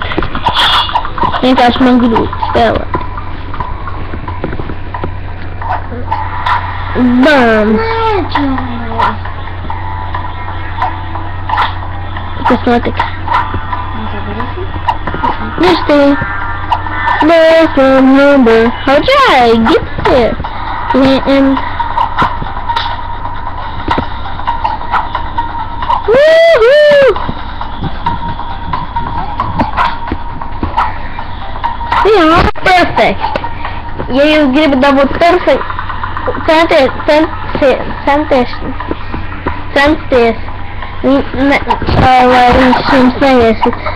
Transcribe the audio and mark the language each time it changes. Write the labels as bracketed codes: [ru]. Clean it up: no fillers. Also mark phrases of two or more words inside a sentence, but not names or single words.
[lv] Vienkārši man grūti spēlēt. Bam! Kas notika? Nešķi! [en] There's a number. How did I get here? Woohoo! [lv] Jā, perfekt. Ja jūs gribat dabūt perfekt, censties, lai viņš jums neiesit.